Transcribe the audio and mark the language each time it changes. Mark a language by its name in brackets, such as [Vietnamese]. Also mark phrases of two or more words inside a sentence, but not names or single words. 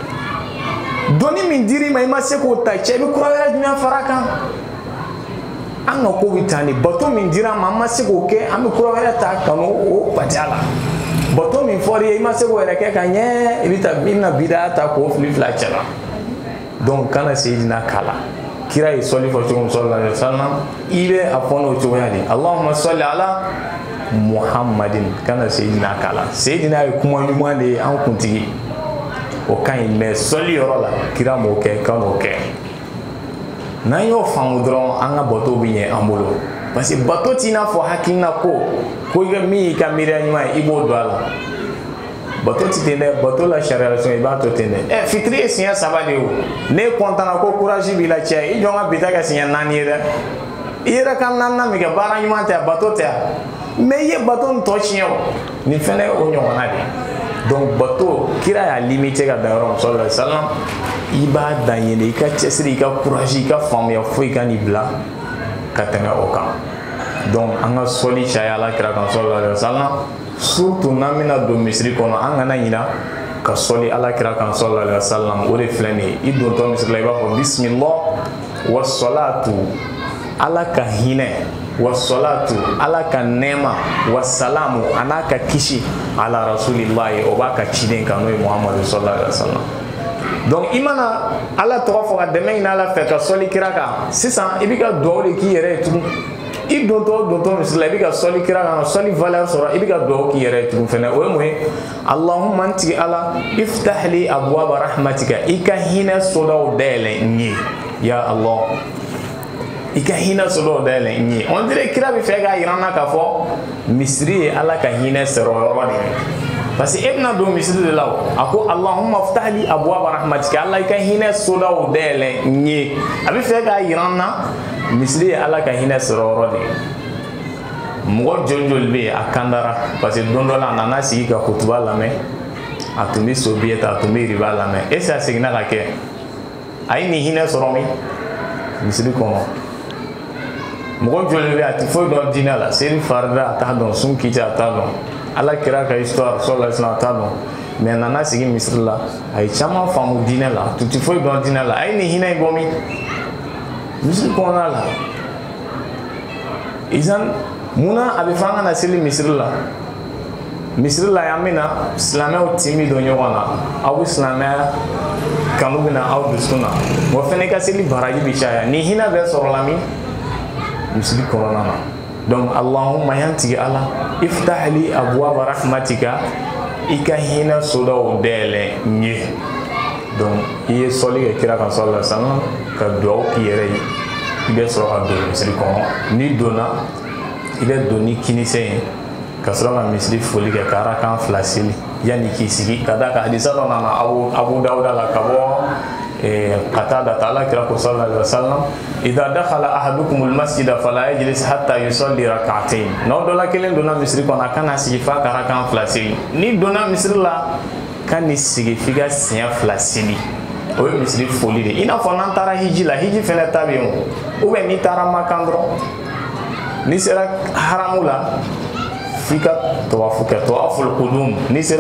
[Bambara] doni min dir'i ma i ma se k'o ta cɛ i bɛ kura wɛrɛ jumɛn fara a kan an ka ko bɛ tan de bato min dira ma an ma se k'o kɛ an bɛ kura wɛrɛ ta ka n'o bati a la bato min fɔra i ye i ma se k'o yɛrɛ kɛ ka ɲɛ i bɛna bidaya ta k'o fili fila cɛ la donc kana seyidina kala kira ye sɔli fɔ cogo min [Arabic] صلى الله عليه وسلم [Bambara] i bɛ a fɔ n'o cogoya de [Arabic] اللهم صل على محمد [Bambara] kana seyidina kala seyidina ye kuma ɲuman de ye an kuntigi o kan ɲi mais sɔli yɔrɔ la kira m'o kɛ kan'o kɛ n'an y'o faamu dɔrɔn an ka bato bɛ ɲɛ an bolo [French] parce que [Bambara] bato t'i n'a fɔ hakilina ko i ka min y'i ka miiriya ɲuman ye i b'o don a la bato ti ten dɛ bato la sariya sɔn i b'a to ten dɛ fitiri ye siɲɛ 3 de ye o ne kɔntana ko courage b'i la cɛ i jɔ n ka bi ta kɛ siɲɛ 4 ye dɛ i yɛrɛ ka 4nan min kɛ baara ɲuman tɛ bato tɛ mais i ye bato nin tɔ tiɲɛ o nin fɛnɛ ye o ɲɔgɔnna de donc bato kira y'a limité ka dan yɔrɔ min [Arabic] صلى الله عليه وسلم [Bambara] i b'a dan yen de i ka cɛsiri i ka courage i ka faamuya foyi ka n'i bila ka tɛmɛ o kan donc an ka sɔli caya ala kira kan [Arabic] صلى الله عليه وسلم [Bambara] surtout n'an bɛna don misiri kɔnɔ an kana ɲina ka sɔli ala kira kan [Arabic] صلى الله عليه وسلم [Bambara] o de filɛ nin ye i dontɔ misiri la i b'a fɔ [Arabic] بسم الله والصلاة [Bambara] ala ka hinɛ [Arabic] والصلاة [Bambara] ala ka nɛɛma [Arabic] والسلام [Bambara] a n'a ka kisi ala rasulillahi o b'a ka ciden kan n'o ye muhamadu [Arabic] صلى الله عليه وسلم [Bambara] donc i mana ala tɔgɔ fɔ ka dɛmɛ ɲini ala fɛ ka sɔli kira kan sisan i bɛ ka duwawu de k'i yɛrɛ ye tugun i dontɔ misiri la i bɛ ka sɔli kira kan sɔli valeur sɔrɔ i bɛ ka duwawu k'i yɛrɛ ye tugun fɛnɛ o ye mun ye allahumma n tigi ala [Arabic] افتح لي أبواب رحمتك [Bambara] i ka hinɛ sodaw dayɛlɛ n ye [Arabic] يا الله [Bambara] i ka hinɛ sodaw dayɛlɛ n ye [French] on dirait [Bambara] kira bɛ fɛ k'a yira n na k'a fɔ misiri ye ala ka hinɛ sɔrɔ yɔrɔ de ye [French] parce que [Bambara] e bɛna don misiri de la o a ko [Arabic] اللهم افتح لي أبواب رحمتك [Bambara] ala i ka hinɛ sodaw dayɛlɛ n ye a bɛ fɛ k'a yira n na misiri ye ala ka hinɛ sɔrɔ yɔrɔ de ye mɔgɔ joli bɛ yen a kandara [French] parce que [Bambara] don dɔ la a nana sigi ka kutuba lamɛn a tun bɛ sobiye ta a tun bɛ riba lamɛn [French] est ce que [Bambara] a seginna ka kɛ a ye nin hinɛ sɔrɔ min misiri kɔnɔ mɔgɔ joli bɛ yen a tɛ foyi dɔn diinɛ la seli farida a t'a dɔn sun kiti a t'a dɔn ala kira ka histoire [Arabic] صلى الله عليه وسلم [Bambara] a t'a dɔn mais a nana sigi misiri la a ye caman faamu diinɛ la a tun tɛ foyi dɔn diinɛ la a ye nin hinɛ in bɔ min misiri kɔnɔna la izan munna a bɛ fɔ an kana seli misiri la yan bɛna silamɛw timi don ɲɔgɔn na aw bɛ silamɛya kanu bɛ na aw dusukun na wa fɛnɛ ka seli baraji bɛ caya ni hinɛ bɛ sɔrɔla min misiri kɔnɔna na donc allahumma yan tigi ala [Arabic] افتح لي أبواب رحمتك [Bambara] i ka hinɛ sodaw dayɛlɛ n ye donc i ye sɔli kɛ kira kan [Arabic] صلى الله عليه وسلم [Bambara] ka duwawu k'i yɛrɛ ye i bɛ sɔrɔ ka don misiri kɔnɔ n'i donna i bɛ don ni kinisɛ ye ka sɔrɔ ka misiri foli kɛ ka arakan 2 seli yanni k'i sigi ka d'a kan hadisa dɔ nana abu dawuda la ka bɔ qatada ala kira ko [Arabic] صلى الله عليه وسلم إذا دخل أحدكم المسجد فلا يجلس حتى يصلي ركعتين [Bambara] n'aw dɔ la kelen donna misiri kɔnɔ a kana sigi f'a ka arakan 2 seli n'i donna misiri la ka n'i sigi f'i ka siɲɛ 2 seli o ye misiri foli de i n'a fɔ n'an taara hiji la hiji fɛnɛ ta bɛ yen o [French] ou bien [Bambara] n'i taara makan dɔrɔn n'i sera haramu la f'i ka tawafu kɛ [Arabic] طواف القدوم [Bambara] n'i sera